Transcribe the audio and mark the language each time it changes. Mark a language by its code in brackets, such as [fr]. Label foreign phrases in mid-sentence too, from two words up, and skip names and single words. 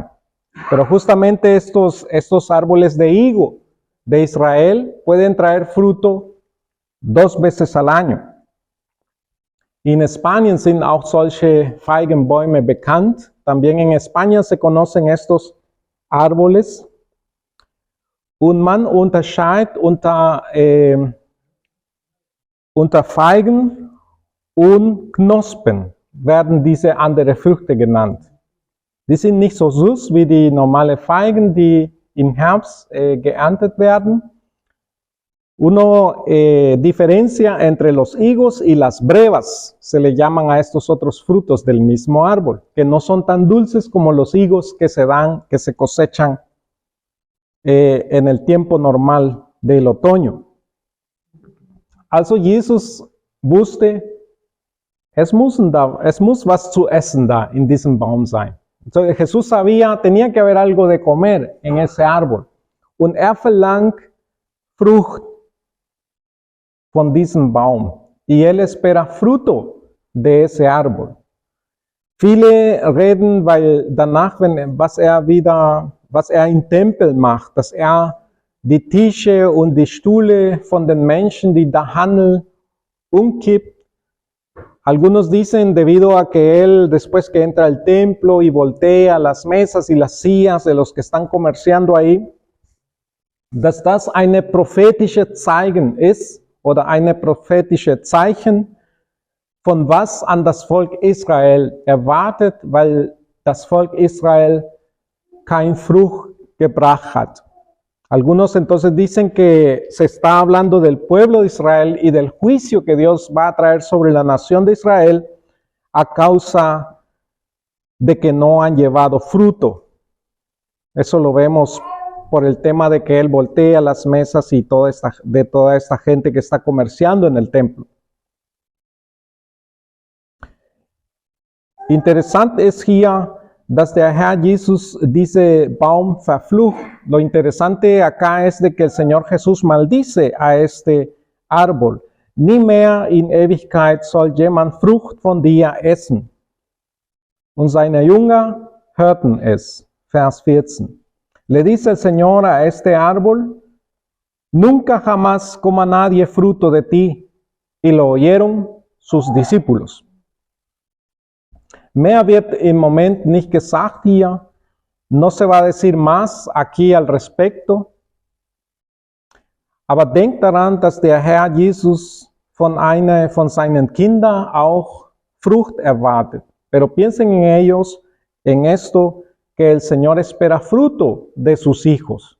[es] Pero justamente estos árboles de higo de Israel pueden traer fruto 2 veces al año. [de] In Spanien sind auch solche Feigenbäume bekannt. [es] También en España se conocen estos árboles. [de] Und man unterscheidet unter Feigen und Knospen, werden diese andere Früchte genannt. Die sind nicht so süß wie die normale Feigen, die im Herbst geerntet werden. [es] Uno diferencia entre los higos y las brevas, se le llaman a estos otros frutos del mismo árbol, que no son tan dulces como los higos que se cosechan en el tiempo normal del otoño. [de] Also Jesus wusste, es muss was zu essen da in diesem Baum sein. [es] Entonces Jesús sabía, tenía que haber algo de comer en ese árbol. [de] Und verlangt Frucht von diesem Baum. [es] Y él espera fruto de ese árbol. [de] Viele reden, weil danach, was er im Tempel macht, dass die Tische und die Stühle von den Menschen, die da handeln, umkippt. [es] Algunos dicen, debido a que él, después que entra al templo y voltea las mesas y las sillas de los que están comerciando ahí, [de] dass das eine prophetische Zeichen ist, oder eine prophetische Zeichen, von was an das Volk Israel erwartet, weil das Volk Israel kein Frucht gebracht hat. [es] Algunos entonces dicen que se está hablando del pueblo de Israel y del juicio que Dios va a traer sobre la nación de Israel a causa de que no han llevado fruto. Eso lo vemos por el tema de que él voltea las mesas y toda esta gente que está comerciando en el templo. [de] Interessant ist hier, dass der Herr Jesus diese Baum verflucht. [es] Lo interesante acá es de que el Señor Jesús maldice a este árbol. [de] Nie mehr in Ewigkeit soll jemand Frucht von dir essen. Und seine Jünger hörten es. Vers 14. [es] Le dice el Señor a este árbol, nunca jamás coma nadie fruto de ti. Y lo oyeron sus discípulos. [de] Mehr wird im Moment nicht gesagt hier, [es] no se va a decir más aquí al respecto. [de] Aber denkt daran, dass der Herr Jesus von seinen Kindern auch Frucht erwartet. [es] Pero piensen en ellos, en esto, que el Señor espera fruto de sus hijos.